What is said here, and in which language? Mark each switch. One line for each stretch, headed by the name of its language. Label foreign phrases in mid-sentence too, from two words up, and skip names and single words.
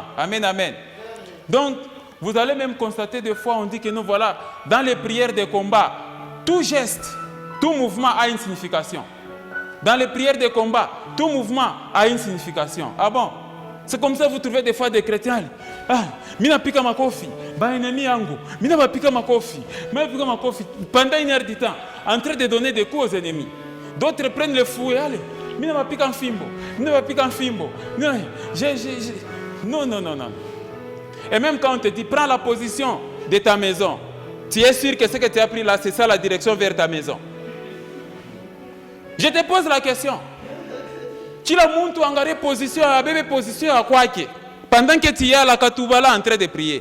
French: Amen, amen. Donc, vous allez même constater des fois, on dit que nous, voilà, dans les prières de combat, tout geste, tout mouvement a une signification. Dans les prières de combat, tout mouvement a une signification. Ah bon? C'est comme ça que vous trouvez des fois des chrétiens.
Swahili: Mina pika makofi, ba ennemi yangu, mina ba pika makofi,
French: pendant 1 heure du temps, en train de donner des coups aux ennemis. D'autres prennent le fouet, allez,
Swahili: mina ba pika fimbo,
French: Non. Et même quand on te dit, prends la position de ta maison, tu es sûr que ce que tu as pris là, c'est ça la direction vers ta maison. Je te pose la question. Tu as muntu angare position, à bébé position à quoi que pendant que tu es à la Katoubala en train de prier.